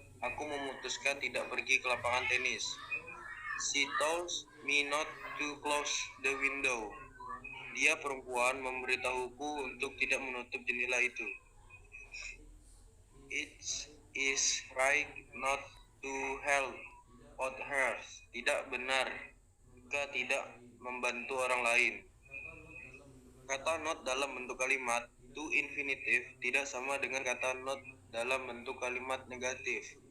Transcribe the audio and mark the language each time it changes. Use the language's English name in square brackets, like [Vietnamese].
[Indonesian] Aku memutuskan tidak pergi ke lapangan tenis. [English] She told me not to close the window. [Indonesian] Dia perempuan memberitahuku untuk tidak menutup jendela itu. [English] It is right not to help others. [Indonesian] Tidak benar jika tidak membantu orang lain. Kata not dalam bentuk kalimat to infinitive tidak sama dengan kata not dalam bentuk kalimat negatif.